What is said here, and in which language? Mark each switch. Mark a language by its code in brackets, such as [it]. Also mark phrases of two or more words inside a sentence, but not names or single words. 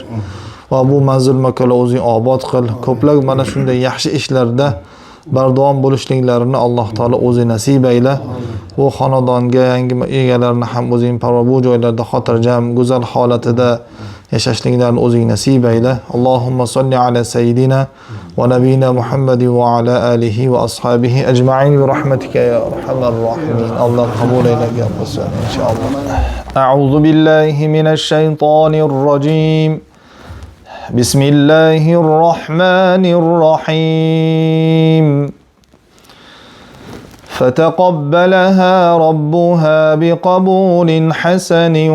[uz] Va bu manzil makonlar o'zing obod qil. Ko'plab mana shunday yaxshi ishlarda bardavom bo'lishliklarini Alloh taolo o'zi nasib ayla. Bu xonadonga yangi egalarni ham o'zing parvo bu joylarda xotirjam, go'zal holatida yashashliklarini o'zing nasib ayla. [ar] اللهم صل على سيدنا ونبينا محمد وعلى آله وأصحابه أجمعين برحمتك يا أرحم الراحمين. [uz] Alloh qabul aylagan bo'lsin inshaalloh. [ar] أعوذ بالله من الشيطان الرجيم بسم الله الرحمن الرحيم فتقبلها ربها بقبول حسن